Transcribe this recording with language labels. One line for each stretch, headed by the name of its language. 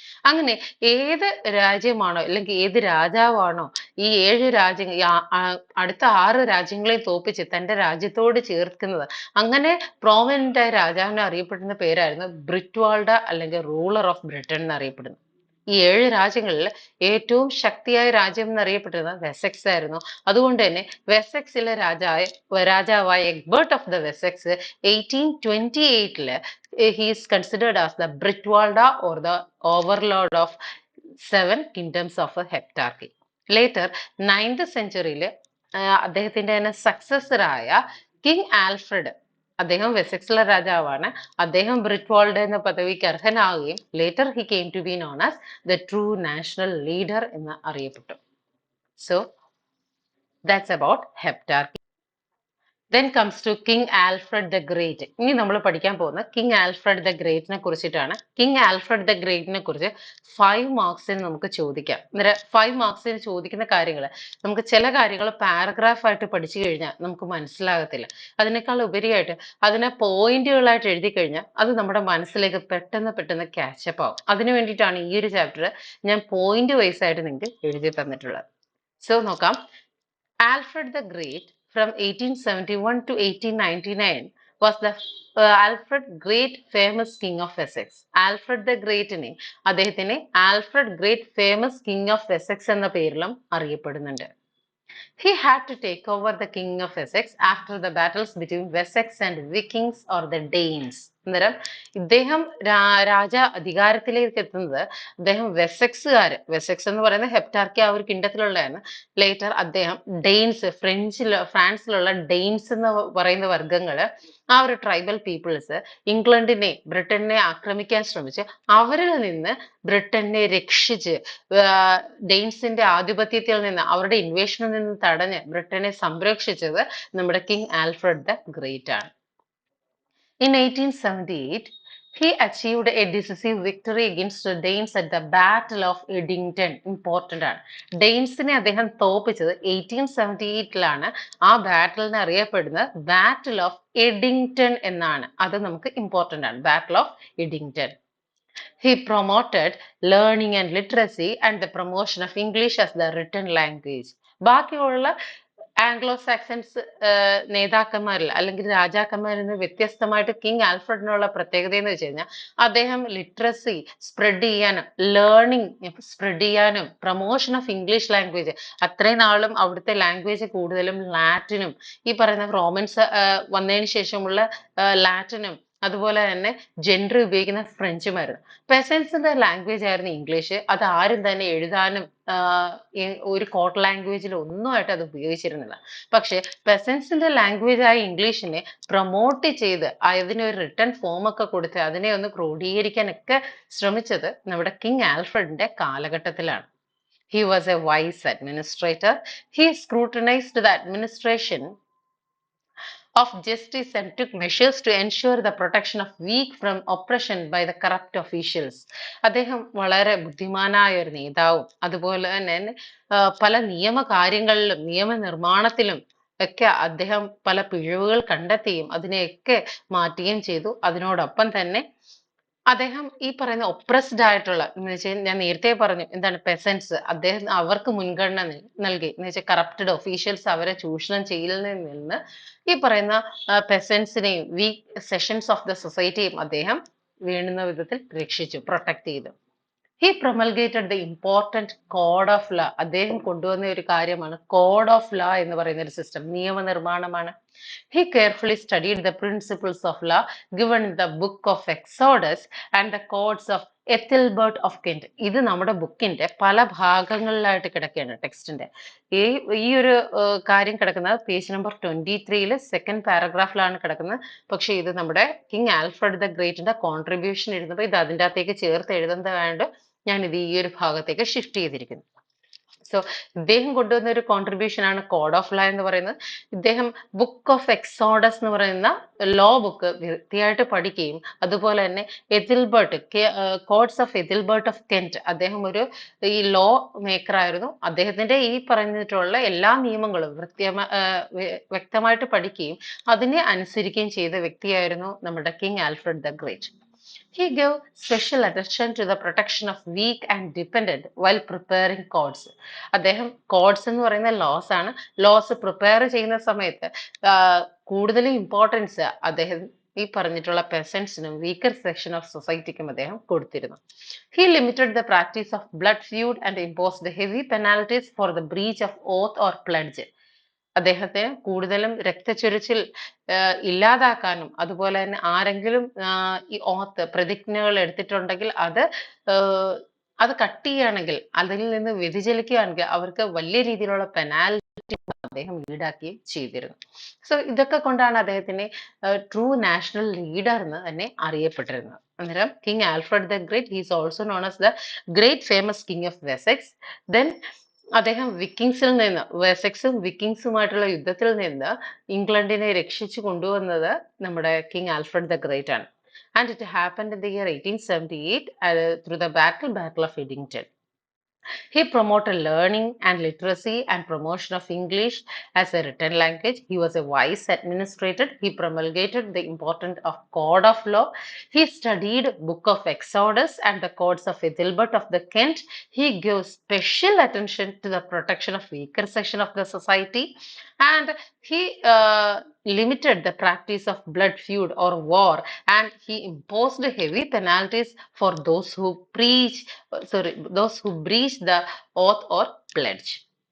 Malayalam: അങ്ങനെ ഏത് രാജ്യമാണോ അല്ലെങ്കിൽ ഏത് രാജാവാണോ ഈ 7 രാജ്യങ്ങൾ അടുത്ത 6 രാജ്യങ്ങളെ തോപ്പിച്ച് തന്റെ രാജ്യത്തോട് ചേർക്കുന്നത്, അങ്ങനെ പ്രോമിനന്റ് ആയ രാജാവിനെ അറിയപ്പെടുന്ന പേരായിരുന്നു ബ്രിറ്റ്വാൾഡ അല്ലെങ്കിൽ റൂളർ ഓഫ് ബ്രിട്ടൻ എന്നറിയപ്പെടുന്നു. ഈ 7 രാജ്യങ്ങളിൽ ഏറ്റവും ശക്തിയായ രാജ്യം എന്നറിയപ്പെട്ടിരുന്നത് വെസെക്സ് ആയിരുന്നു. അതുകൊണ്ട് തന്നെ വെസെക്സിലെ രാജാവായ എഗ്ബർട്ട് of the Wessex
English: 1828 he is considered as the Britwalda or the overlord of 7 kingdoms of a heptarchy.
Malayalam: Later 9th centuryയിൽ അദ്ദേഹത്തിന്റെ തന്നെ സക്സസർ ആയ കിങ് ആൽഫ്രഡ്, അദ്ദേഹം വെസെക്സിലെ രാജാവാണ്, അദ്ദേഹം ബ്രിറ്റ്വാൾഡ് എന്ന പദവിക്ക് അർഹനാവുകയും
English: later he came to be known as the true national leader
Malayalam: എന്ന് അറിയപ്പെട്ടു.
English: So that's about heptarchy. Then comes to King Alfred the Great.
Malayalam: ഇനി നമ്മൾ പഠിക്കാൻ പോകുന്ന കിങ് ആൽഫ്രഡ് ദ ഗ്രേറ്റിനെ കുറിച്ചിട്ടാണ്. കിങ് ആൽഫ്രഡ് ദ ഗ്രേറ്റിനെ കുറിച്ച് 5 മാർക്സിന് നമുക്ക് ചോദിക്കാം. അന്നേരം 5 മാർക്സിന് ചോദിക്കുന്ന കാര്യങ്ങൾ നമുക്ക് ചില കാര്യങ്ങൾ പാരഗ്രാഫ് ആയിട്ട് പഠിച്ചു കഴിഞ്ഞാൽ നമുക്ക് മനസ്സിലാകത്തില്ല. അതിനേക്കാൾ ഉപരിയായിട്ട് അതിനെ പോയിന്റുകളായിട്ട് എഴുതി കഴിഞ്ഞാൽ അത് നമ്മുടെ മനസ്സിലേക്ക് പെട്ടെന്ന് ക്യാച്ചപ്പ് ആവും. അതിനു വേണ്ടിയിട്ടാണ് ഈ ഒരു ചാപ്റ്റർ ഞാൻ പോയിന്റ് വൈസ് ആയിട്ട് നിങ്ങൾക്ക് എഴുതി തന്നിട്ടുള്ളത്. സോ നോക്കാം.
English: Alfred the Great from 1871 to 1899 was the Alfred Great famous king of Essex.
Malayalam: Alfred the Greatനെ അദ്ദേഹത്തിനെ Alfred great famous king of Essex എന്ന പേരിലും അറിയപ്പെടുന്നുണ്ട്.
English: He had to take over the king of Essex after the battles between Wessex and Vikings or the Danes.
Malayalam: അന്നേരം ഇദ്ദേഹം അധികാരത്തിലേക്ക് എത്തുന്നത് അദ്ദേഹം Wessex എന്ന് പറയുന്ന ഹെപ്റ്റാർക്കി ആ ഒരു കിണ്ടത്തിലുള്ളതാണ്. ലേറ്റർ അദ്ദേഹം ഡെയിൻസ്, ഫ്രാൻസിലുള്ള ഡെയിൻസ് എന്ന് പറയുന്ന വർഗ്ഗങ്ങള്, ആ ഒരു ട്രൈബൽ പീപ്പിൾസ് ബ്രിട്ടനെ ആക്രമിക്കാൻ ശ്രമിച്ച് അവരിൽ നിന്ന് ബ്രിട്ടനെ രക്ഷിച്ച് ഡെയിൻസിന്റെ ആധിപത്യത്തിൽ നിന്ന്, അവരുടെ ഇൻവേഷനിൽ നിന്ന് തടഞ്ഞ് ബ്രിട്ടനെ സംരക്ഷിച്ചത് നമ്മുടെ കിങ് ആൽഫ്രഡ് ദ ഗ്രേറ്റ് ആണ്.
English: In 1878, he achieved a decisive victory against the Danes at the Battle of Edington.
Malayalam: Important ആണ്. ഡെയിൻസിനെ അദ്ദേഹം തോപ്പിച്ചത് 1878 ആ ബാറ്റിലിനെ അറിയപ്പെടുന്നത് ബാറ്റിൽ ഓഫ് എഡിങ്ടൺ എന്നാണ്. അത് നമുക്ക് ഇമ്പോർട്ടന്റ് ആണ്. Battle of Eddington.
English: He promoted learning and literacy and the promotion of English as the written language.
Malayalam: ബാക്കിയുള്ള Anglo Saxons നേതാക്കന്മാരിൽ അല്ലെങ്കിൽ രാജാക്കന്മാരിൽ നിന്ന് വ്യത്യസ്തമായിട്ട് കിങ് ആൽഫ്രഡിനുള്ള പ്രത്യേകത എന്ന് വെച്ച് കഴിഞ്ഞാൽ അദ്ദേഹം ലിറ്ററസി സ്പ്രെഡ് ചെയ്യാനും ലേണിംഗ് സ്പ്രെഡ് ചെയ്യാനും പ്രൊമോഷൻ ഓഫ് ഇംഗ്ലീഷ് ലാംഗ്വേജ്, അത്രയും നാളും അവിടുത്തെ ലാംഗ്വേജ് കൂടുതലും ലാറ്റിനും ഈ പറയുന്ന റോമൻസ് വന്നതിന് ശേഷമുള്ള ലാറ്റിനും അതുപോലെ തന്നെ ജനറൽ ഉപയോഗിക്കുന്ന ഫ്രഞ്ചുമായിരുന്നു. പെസൻസിന്റെ ലാംഗ്വേജ് ആയിരുന്നു ഇംഗ്ലീഷ്. അത് ആരും തന്നെ എഴുതാനും ഒരു കോട്ട് ലാംഗ്വേജിൽ ഒന്നുമായിട്ട് അത് ഉപയോഗിച്ചിരുന്നില്ല. പക്ഷെ പെസൻസിന്റെ ലാംഗ്വേജ് ആയ ഇംഗ്ലീഷിനെ പ്രൊമോട്ട് ചെയ്ത് അതിനൊരു റിട്ടേൺ ഫോം ഒക്കെ കൊടുത്ത് അതിനെ ഒന്ന് ക്രോഡീകരിക്കാനൊക്കെ ശ്രമിച്ചത് നമ്മുടെ കിങ് ആൽഫ്രഡിന്റെ കാലഘട്ടത്തിലാണ്.
English: He was a wise administrator. He scrutinized the administration of justice and took measures to ensure the protection of weak from oppression by the corrupt officials.
Malayalam: അദ്ദേഹം വളരെ ബുദ്ധിമാനായ ഒരു നേതാവും അതുപോലെ തന്നെ പല നിയമകാര്യങ്ങളിലും നിയമനിർമ്മാണത്തിലും ഒക്കെ അദ്ദേഹം പല പിഴവുകൾ കണ്ടെത്തുകയും അതിനെയൊക്കെ മാറ്റുകയും ചെയ്തു. അതിനോടൊപ്പം തന്നെ അദ്ദേഹം ഈ പറയുന്ന ഒപ്രസ്ഡ് ആയിട്ടുള്ള എന്ന് വെച്ചാൽ ഞാൻ നേരത്തെ പറഞ്ഞു എന്താണ് പെസൻസ്, അദ്ദേഹം അവർക്ക് മുൻഗണന നൽകി എന്ന് വെച്ചാൽ കറപ്റ്റഡ് ഒഫീഷ്യൽസ് അവരെ ചൂഷണം ചെയ്യുന്നതിൽ നിന്ന് ഈ പറയുന്ന പെസൻസിനെയും വീക്ക് സെഷൻസ് ഓഫ് ദ സൊസൈറ്റിയും അദ്ദേഹം വേണ്ടുന്ന വിധത്തിൽ രക്ഷിച്ചു, പ്രൊട്ടക്ട് ചെയ്തു.
English: He promulgated the important code of law.
Malayalam: അദ്ദേഹം കൊണ്ടുവന്ന ഒരു കാര്യമാണ് കോഡ് ഓഫ് ലോ എന്ന് പറയുന്ന ഒരു system, നിയമനിർമ്മാണമാണ്.
English: He carefully studied the principles of law given in the book of Exodus and the codes of Ethelbert of Kent.
Malayalam: ഇത് നമ്മുടെ ബുക്കിന്റെ പല ഭാഗങ്ങളിലായിട്ട് കിടക്കുകയാണ് ടെക്സ്റ്റിന്റെ. ഈ ഈ ഒരു കാര്യം കിടക്കുന്നത് പേജ് നമ്പർ 23 സെക്കൻഡ് പാരഗ്രാഫിലാണ് കിടക്കുന്നത്. പക്ഷെ ഇത് നമ്മുടെ കിങ് ആൽഫ്രഡ് ദ ഗ്രേറ്റിന്റെ കോൺട്രിബ്യൂഷൻ എഴുതുമ്പോൾ ഇത് അതിൻ്റെ അകത്തേക്ക് ചേർത്ത് എഴുതുന്നതായത് ഞാൻ ഇത് ഈ ഒരു ഭാഗത്തേക്ക് ഷിഫ്റ്റ് ചെയ്തിരിക്കുന്നു. സോ ഇദ്ദേഹം കൊണ്ടുവന്ന ഒരു കോൺട്രിബ്യൂഷൻ ആണ് കോഡ് ഓഫ് ലോ എന്ന് പറയുന്നത്. ഇദ്ദേഹം ബുക്ക് ഓഫ് എക്സോഡസ് എന്ന് പറയുന്ന ലോ ബുക്ക് വൃത്തിയായിട്ട് പഠിക്കുകയും അതുപോലെ തന്നെ എതിൽബർട്ട് കോഡ്സ് ഓഫ് എതിൽബർട്ട് ഓഫ് കെന്റ്, അദ്ദേഹം ഒരു ഈ ലോ മേക്കർ ആയിരുന്നു. അദ്ദേഹത്തിന്റെ ഈ പറഞ്ഞിട്ടുള്ള എല്ലാ നിയമങ്ങളും വ്യക്തമായിട്ട് പഠിക്കുകയും അതിനെ അനുസരിക്കുകയും ചെയ്ത വ്യക്തിയായിരുന്നു നമ്മുടെ king Alfred the great.
English: He gave special attention to the protection of weak and dependent while preparing codes.
Malayalam: അദ്ദേഹം കോഡ്സ് എന്ന് പറയുന്ന ലോസ് ആണ്. ലോസ് പ്രിപ്പയർ ചെയ്യുന്ന സമയത്ത് കൂടുതൽ ഇമ്പോർട്ടൻസ് അദ്ദേഹം ഈ പറഞ്ഞിട്ടുള്ള പെസൻസിനും വീക്കർ സെക്ഷൻ ഓഫ് സൊസൈറ്റിക്കും അദ്ദേഹം കൊടുത്തിരുന്നു.
English: He limited the practice of blood feud and imposed heavy penalties for the breach of oath or pledge.
Malayalam: അദ്ദേഹത്തെ കൂടുതലും രക്തച്ചൊരിച്ചിൽ ഇല്ലാതാക്കാനും അതുപോലെ തന്നെ ആരെങ്കിലും ഈ ഓത്ത് പ്രതിജ്ഞകൾ എടുത്തിട്ടുണ്ടെങ്കിൽ അത് കട്ട് ചെയ്യുകയാണെങ്കിൽ അതിൽ നിന്ന് വ്യതിചലിക്കുകയാണെങ്കിൽ അവർക്ക് വലിയ രീതിയിലുള്ള പെനാൽറ്റി അദ്ദേഹം ഈടാക്കുകയും ചെയ്തിരുന്നു. സോ ഇതൊക്കെ കൊണ്ടാണ് അദ്ദേഹത്തിനെ ട്രൂ നാഷണൽ ലീഡർ എന്ന് തന്നെ അറിയപ്പെട്ടിരുന്നത്.
English: അന്നേരം king Alfred the Great he's also known as the great famous king of Wessex.
Malayalam: Then അദ്ദേഹം വിക്കിങ്സിൽ നിന്ന് വെസെക്സും വിക്കിങ്സുമായിട്ടുള്ള യുദ്ധത്തിൽ നിന്ന് ഇംഗ്ലണ്ടിനെ രക്ഷിച്ചു കൊണ്ടുവന്നത് നമ്മുടെ കിങ് ആൽഫ്രഡ് ദ ഗ്രേറ്റ് ആണ്.
English: And it happened in the year 1878 through the Battle of Edington. He promoted learning and literacy and promotion of English as a written language. He was a wise administrator. He promulgated the importance of code of law. He studied book of Exodus and the codes of Ethelbert of the Kent. He gave special attention to the protection of weaker section of the society, and he limited the practice of blood feud or war, and he imposed heavy penalties for those who breach the oath or pledge.